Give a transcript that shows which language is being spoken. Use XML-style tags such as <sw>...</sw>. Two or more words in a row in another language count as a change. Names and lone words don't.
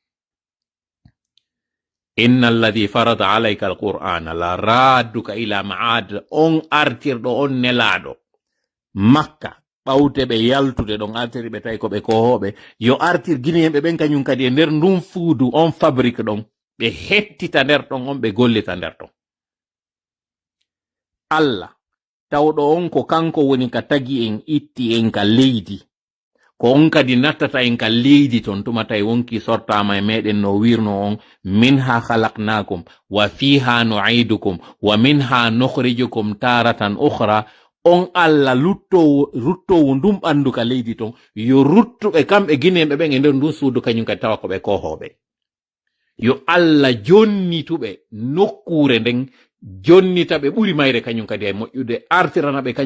<ar>إن الذي فرض عليك القرآن لرادك إلى معاد</ar> <ff>on artirɗo on nelaɗo Makka ɓawte ɓe yaltude ɗon artiri ɓe tawi ko ɓe kohoɓe yo artir Guinéen ɓen kañum kadi e nder ndun fuudu on fabrique ɗon ɓe hettita nder ɗon on ɓe gollita nder ɗon Allah tawɗo on ko kanko woni ka tagi en itti en ka leydi ko on kadi nattata en ka leydi ton tuma tawi wonki sortama e meɗen no wirno on</ff> <ar>منها خلقناكم وفيها نعيدكم ومنها نخرجكم تارة أخرى</ar> <ff>on Allah ruttowo ndum ɓandu ka leydi ton yo ruttuɓe kamɓe Guinéen ɓen e nder ndun suudu kañum kadi tawa ko ɓe kohoɓe yo Allah jonnituɓe nokkure nden jonnita ɓe ɓuri mayre kañum kadi e moƴƴude artirana ɓe</ff>